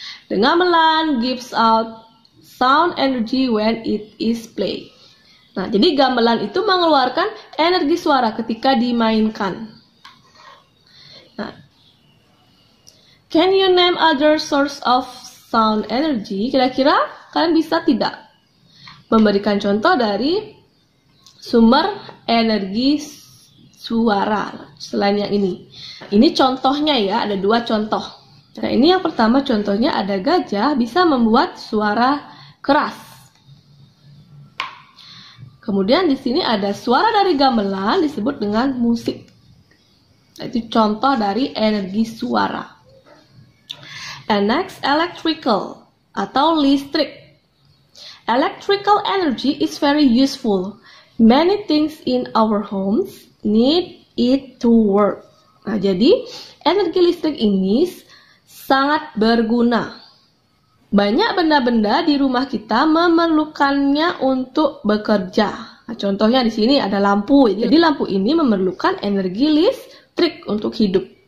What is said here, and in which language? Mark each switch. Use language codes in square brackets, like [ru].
[en] The gamelan gives out sound energy when it is played. [id] Nah, jadi gamelan itu mengeluarkan energi suara ketika dimainkan. [en] Nah, can you name other source of sound energy? [id] Kira-kira kalian bisa tidak memberikan contoh dari sumber energi suara selain yang ini? Ini contohnya ya, ada dua contoh. Nah, ini yang pertama contohnya ada gajah bisa membuat suara keras. Kemudian di sini ada suara dari gamelan disebut dengan musik. Nah, itu contoh dari energi suara. [en] And next, electrical [id] atau listrik. [en] Electrical energy is very useful. Many things in our homes need it to work. [id] Nah, jadi energi listrik ini sangat berguna. Banyak benda-benda di rumah kita memerlukannya untuk bekerja. Nah, contohnya di sini ada lampu. Jadi lampu ini memerlukan energi listrik untuk hidup.